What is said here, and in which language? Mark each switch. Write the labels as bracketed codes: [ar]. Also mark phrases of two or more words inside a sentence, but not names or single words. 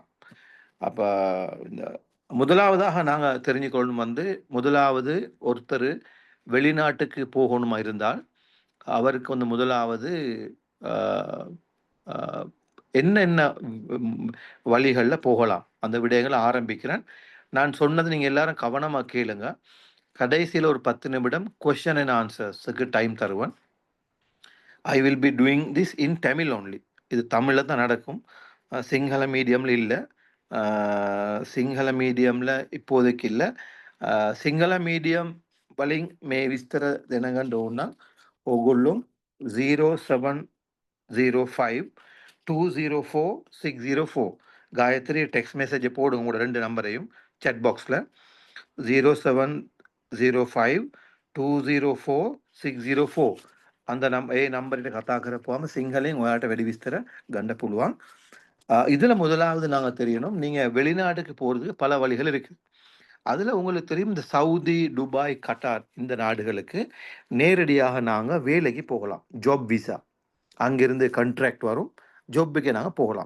[ta] அப்போ இந்த முதலாவதாக நாங்கள் தெரிஞ்சுக்கொள்ளணும் முதலாவது ஒருத்தர் வெளிநாட்டுக்கு போகணுமா இருந்தால் அவருக்கு முதலாவது என்னென்ன வழிகளில் போகலாம் அந்த விடயங்களை ஆரம்பிக்கிறேன். நான் சொன்னது நீங்கள் எல்லாரும் கவனமாக கேளுங்க. கடைசியில் ஒரு 10 நிமிடம் [en] question and answers [ta] டைம் தருவேன். [en] I will be doing this in Tamil only. [ta] இது தமிழில் தான் நடக்கும், சிங்கள மீடியமில் இல்லை. சிங்கள மீடியம்ல இப்போதைக்கு இல்லை. [si] සිංහල මීඩියම් වලින් මේ විස්තර දැනගන්න ඕන නම් ඕගොල්ලෝ 0705204604 [ta] காயத்ரி டெக்ஸ்ட் மெசேஜ் போடுங்க. உங்களோட 2 நம்பரையும் chat பாக்ஸில் 0705204604 அந்த நம்பர்கிட்ட [si] கතා කරපුවාම සිංහලෙන් ඔයාට වැඩි විස්තර ගන්න පුළුවන්. [ta] இதில் முதலாவது நாங்கள் தெரியணும், நீங்கள் வெளிநாட்டுக்கு போகிறதுக்கு பல வழிகள் இருக்குது. அதில் உங்களுக்கு தெரியும், இந்த சவுதி, துபாய், கட்டார் இந்த நாடுகளுக்கு நேரடியாக நாங்கள் வேலைக்கு போகலாம். [en] job visa, [ta] அங்கிருந்து கண்ட்ராக்ட் வரும், ஜாப்புக்கு நாங்கள் போகலாம்.